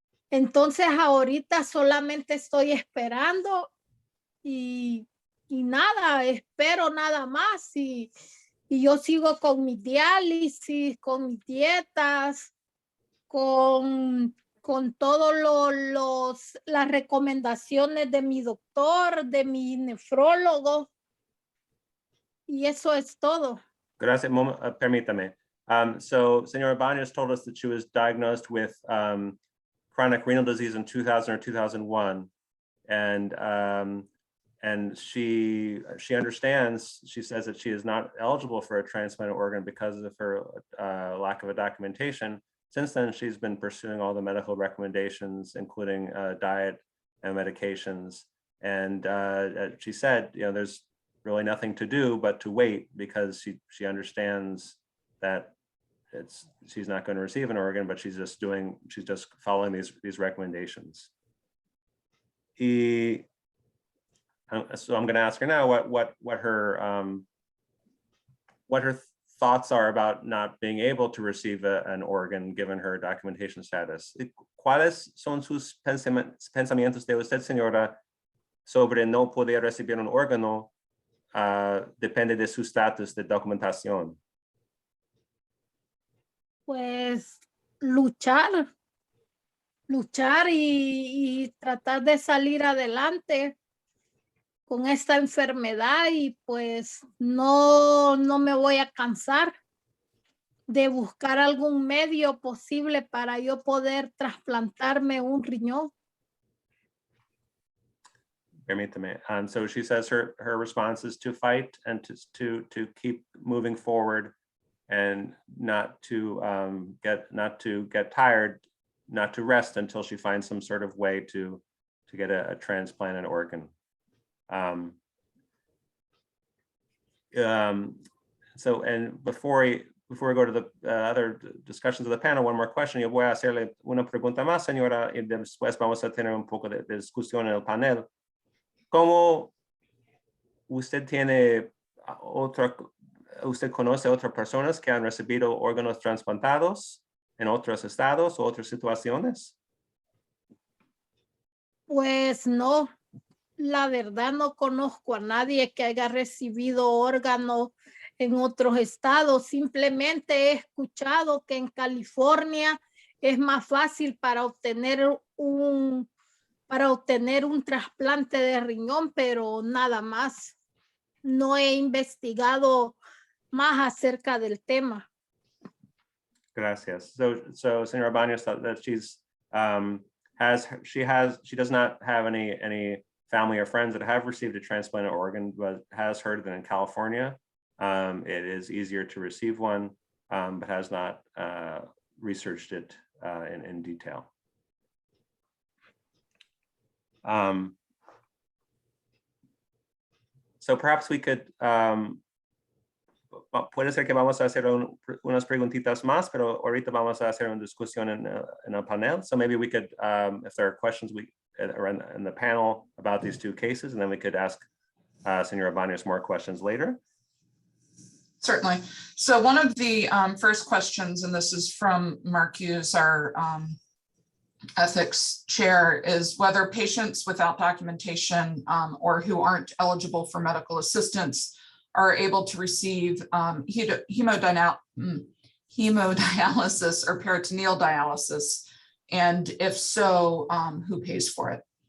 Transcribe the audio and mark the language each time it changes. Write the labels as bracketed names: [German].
[Spanish] Entonces ahorita solamente estoy esperando y nada, espero nada más y yo sigo con mi diálisis, con mis dietas, con todas las recomendaciones de mi doctor, de mi nefrólogo, y eso es todo. Gracias, permítame. [English] So, Senora Baños told us that she was diagnosed with chronic renal disease in 2000 or 2001. And she understands, she says that she is not eligible for a transplanted organ because of her lack of a documentation. Since then, she's been pursuing all the medical recommendations, including diet and medications. And she said, there's really nothing to do but to wait, because she understands that she's not going to receive an organ, but she's just following these recommendations. So I'm going to ask her now what her thoughts are about not being able to receive an organ given her documentation status. [Spanish] ¿Cuáles son sus pensamientos de usted, señora, sobre no poder recibir un órgano? Depende de su estatus de documentación. Pues luchar y tratar de salir adelante con esta enfermedad, y pues no me voy a cansar de buscar algún medio posible para yo poder trasplantarme un riñón. Permítame. [English] So she says her response is to fight and to keep moving forward, and not to get tired, not to rest until she finds some sort of way to get a transplanted organ. So, and before we go to the other discussions of the panel, one more question. [Spanish] Yo voy a hacerle una pregunta más, señora, y después vamos a tener un poco de discusión en el panel. ¿Cómo usted conoce a otras personas que han recibido órganos trasplantados en otros estados o otras situaciones? Pues no, la verdad no conozco a nadie que haya recibido órganos en otros estados. Simplemente he escuchado que en California es más fácil para obtener un trasplante de riñón, pero nada más. No he investigado más acerca del tema. Gracias. [English] So Señora Baños, that she does not have any family or friends that have received a transplanted organ, but has heard that in California, it is easier to receive one, but has not researched it in detail. So perhaps we could, [Spanish] puede ser que vamos a hacer unas preguntitas más, pero ahorita vamos a hacer una discusión en el panel. [English] So maybe we could, if there are questions around in the panel about these two cases, and then we could ask Senora Baños more questions later. Certainly. So one of the first questions, and this is from Mark Hughes, our ethics chair, is whether patients without documentation or who aren't eligible for medical assistance are able to receive hemodialysis or peritoneal dialysis, and if so, who pays for it?